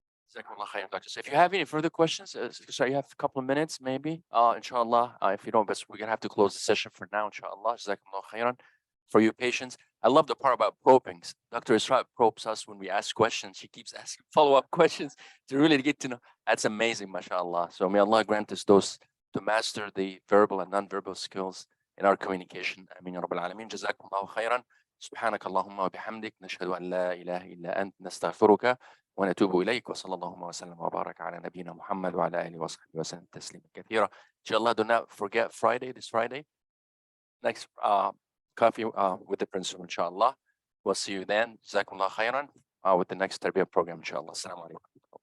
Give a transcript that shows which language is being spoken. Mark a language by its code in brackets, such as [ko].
[en] Jazakumullah khairan, Doctor. So if you have any further questions, sorry, you have a couple of minutes, maybe. Inshallah. If you don't, but we're gonna have to close the session for now. Inshallah. Jazakumullah khairan. for your patience. I love the part about probing. Dr. Isra probes us when we ask questions. She keeps asking follow-up questions to really get to know. That's amazing, mashallah. So may Allah grant us those to master the verbal and non-verbal skills in our communication. Ameen ya Rabbil Alameen. Jazakumullahu khairan. [ar] سبحانك اللهم وبحمدك نشهد أن لا إله إلا أنت نستغفرك ونتوب إليك وصلى الله وسلم وبارك على نبينا محمد وعلى آله وصحبه وسلم تسليما كثيرا. [en] Inshallah, do not forget Friday, this Friday, next coffee with the principal, inshallah. We'll see you then. Jazakumullah khairan with the next Tarbiyah program, inshallah. Assalamu alaikum.